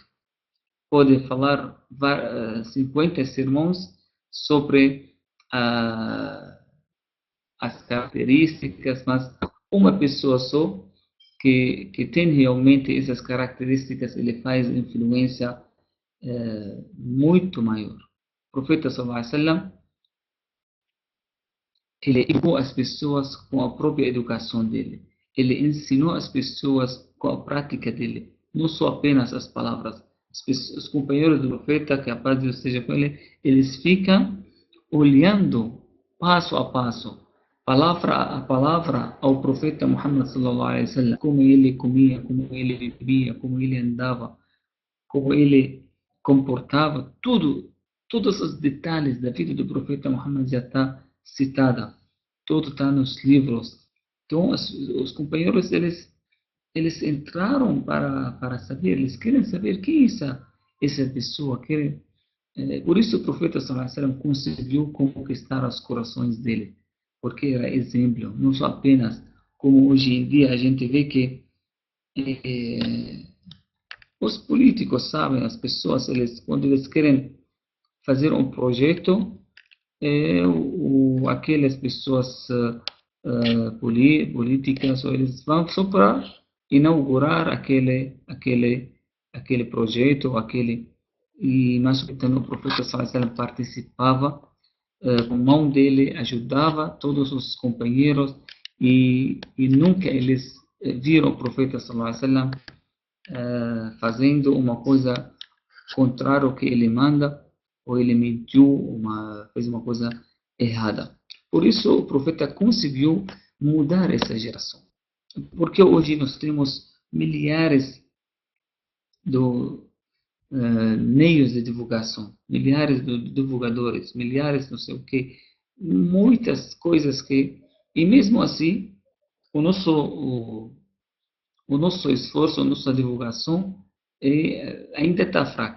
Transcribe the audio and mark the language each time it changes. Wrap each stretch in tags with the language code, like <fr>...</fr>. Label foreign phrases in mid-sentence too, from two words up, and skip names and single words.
<pt>Pode falar 50 sermões sobre as características, mas uma pessoa só que tem realmente essas características, ele faz influência muito maior. O profeta</pt> <ar>صلى الله عليه وسلم,</ar> <pt>ele educou as pessoas com a própria educação dele. Ele ensinou as pessoas com a prática dele, não só apenas as palavras. Os companheiros do profeta, que a paz de Deus esteja com ele, eles ficam olhando passo a passo, palavra a palavra, ao profeta Muhammad</pt> <ar>صلى الله عليه وسلم,</ar> <pt>como ele comia, como ele vivia, como ele andava, como ele comportava, todos os detalhes da vida do profeta Muhammad já está citada, tudo está nos livros. Então, os companheiros, eles eles entraram para saber, eles querem saber quem é essa pessoa. Por isso o profeta</pt> <ar>صلى الله عليه وسلم</ar> <pt>conseguiu conquistar os corações dele, porque era exemplo, não só apenas como hoje em dia a gente vê que eh, os políticos sabem, as pessoas, quando eles querem fazer um projeto, aquelas pessoas políticas, eles vão só para inaugurar aquele projeto, mas o profeta</pt> <ar>صلى الله عليه وسلم</ar> <pt>participava, com a mão dele, ajudava todos os companheiros, e nunca eles viram o profeta</pt> <ar>صلى الله عليه وسلم</ar> <pt>fazendo uma coisa contrária ao que ele manda, ou ele mentiu, fez uma coisa errada. Por isso o profeta conseguiu mudar essa geração. Porque hoje nós temos milhares de meios de divulgação, milhares de divulgadores, milhares não sei o que, muitas coisas e mesmo assim, o nosso esforço, a nossa divulgação ainda está fraca.</pt>